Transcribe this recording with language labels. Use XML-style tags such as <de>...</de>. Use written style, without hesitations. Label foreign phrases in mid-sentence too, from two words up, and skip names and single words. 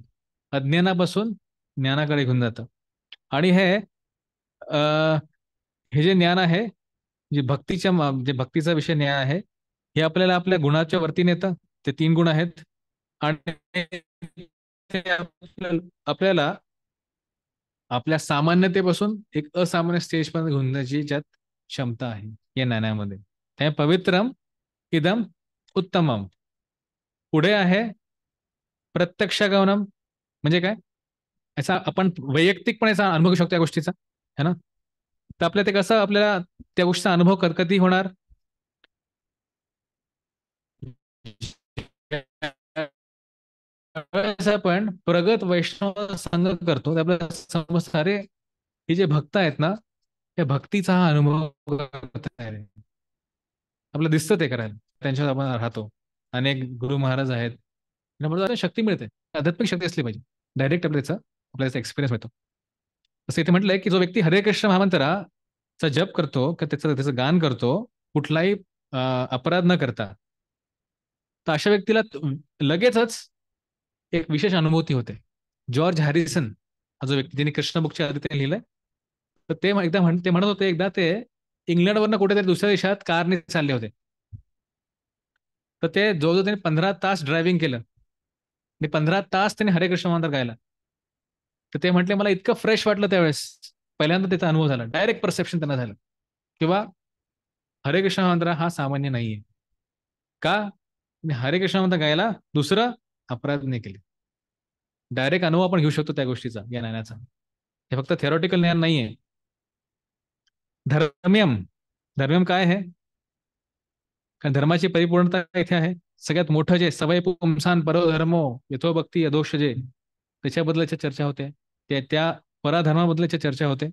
<mr>अज्ञानापासून ज्ञानाकडे घेऊन जातं. आणि हे जे ज्ञान आहे, जे भक्तीचा विषय ज्ञान आहे, हे आपल्याला आपल्या गुणाच्या वरती नेतं. ते 3 गुण आहेत. आणि ते आपल्याला आपल्या सामान्यतेपासून एक असामान्य स्टेजपर्यंत घेऊन जाण्याची ज्यात क्षमता आहे या ज्ञानामध्ये.</mr> <sa>त्या पवित्रम इदम उत्तमम.</sa> <mr>पुढे आहे</mr> <sa>प्रत्यक्ष गमनम.</sa> <mr>म्हणजे काय? याचा आपण वैयक्तिकपणे याचा अनुभव घेऊ शकतो या गोष्टीचा,</mr> <hi>है ना.</hi> <mr>तर आपल्याला ते कसं, आपल्याला त्या गोष्टीचा अनुभव कधी होणार? आपण प्रगत वैष्णव संघ करतो, तर आपल्याला समजतं, अरे हे जे भक्त आहेत ना, त्या भक्तीचा हा अनुभव करत आहे. आपल्याला दिसतं ते करायला, त्यांच्यावर आपण राहतो. अनेक गुरु महाराज आहेत, त्यामुळे शक्ती मिळते. आध्यात्मिक शक्ती असली पाहिजे. डायरेक्ट आपल्याला एक्सपिरियन्स मिळतो. असं इथे म्हटलंय की जो व्यक्ती हरे कृष्ण महामंत्राचा जप करतो, त्याचं गान करतो, कुठलाही अपराध न करता, तर अशा व्यक्तीला लगेचच एक विशेष अनुभूती होते. जॉर्ज हॅरिसन हा जो व्यक्ती, ज्यांनी कृष्ण बुकच्या आधी ते लिहिलंय, तर ते ते म्हणत होते, एकदा ते इंग्लंडवरनं कुठेतरी दुसऱ्या देशात कारने चालले होते. तर ते जवळजवळ त्यांनी 15 तास ड्रायव्हिंग केलं आणि 15 तास त्यांनी हरे कृष्ण मंत्र गायला. तर ते म्हटले, मला इतकं फ्रेश वाटलं त्यावेळेस. पहिल्यांदा त्याचा अनुभव झाला,</mr> <en>direct perception</en> <mr>त्यांना झालं किंवा हरे कृष्ण मंत्र हा सामान्य नाहीये. का? हरे कृष्ण मंत्र गायला दुसरं अपराध नाही केले. डायरेक्ट अनुभव आपण घेऊ शकतो त्या गोष्टीचा, या ज्ञानाचा. हे फक्त थेरॉटिकल ज्ञान नाहीये. धर्म्यम. धर्म्यम काय आहे? कारण धर्माची परिपूर्णता इथे आहे. सगळ्यात मोठं जे</mr> <sa>सवय पुंसान परोधर्मो यथो भक्ती अदोष</sa> <mr>जे, त्याच्याबद्दलच्या चर्चा होते, त्या पराधर्माबद्दलच्या चर्चा होते.</mr>